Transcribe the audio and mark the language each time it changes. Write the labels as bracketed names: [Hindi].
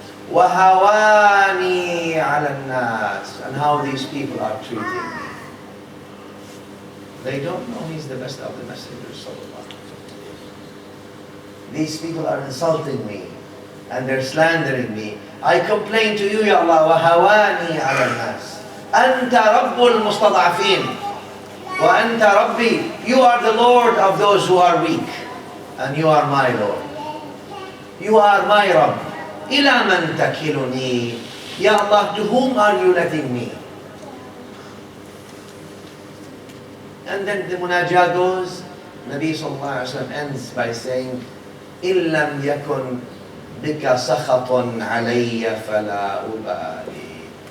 [Arabic] Wa hawani ala nas. [English] And how these people are treating me. They don't know he's the best of the messengers. These people are insulting me and they're slandering me. I complain to you, [Arabic] Ya Allah, وَهَوَانِي عَلَى النَّاسِ أَنْتَ رَبُّ الْمُسْتَضْعَفِينَ وَأَنْتَ رَبِّي. [English] You are the Lord of those who are weak, and you are my Lord. You are my Rabb. [Arabic] إِلَى مَنْ تَكِلُنِي. [English] Ya Allah, to whom are you letting me? And then the munajah goes, Nabi sallallahu alayhi wa sallam ends by saying, [Arabic] إِن لَمْ يَكُنْ بِكَ سَخَطٌ عَلَيَّ فَلَا أُبَالِي.